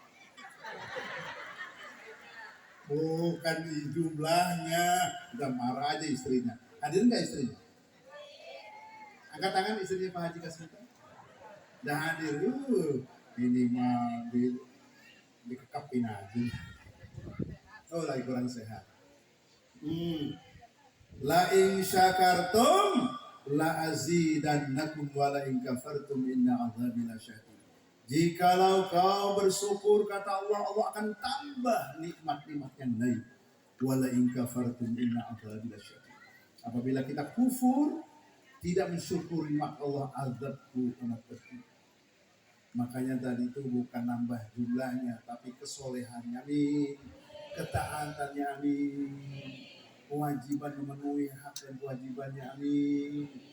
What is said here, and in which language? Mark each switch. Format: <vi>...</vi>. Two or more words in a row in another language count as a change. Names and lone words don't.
<id>Bukan di jumlahnya, udah marah aja istrinya. Hadir nggak istrinya? Angkat tangan istrinya Pak Haji Kasmita. Udah hadir, ini mah dikekapin aja. Oh lagi kurang sehat.</id> <ar>لئن شكرتم لأزيدنكم ولئن كفرتم إن عذابي لشديد.</ar> <id>Jikalau kau bersyukur kata Allah, Allah akan tambah nikmat-nikmat yang lain.</id> <ar>ولئن كفرتم إن عذابي لشديد.</ar> <id>Apabila kita kufur, tidak mensyukuri nikmat Allah, azabku amat pedih. Makanya tadi itu bukan nambah jumlahnya, tapi kesolehannya, amin. Ketaatannya, amin. Kewajiban memenuhi hak dan kewajibannya, amin.</id>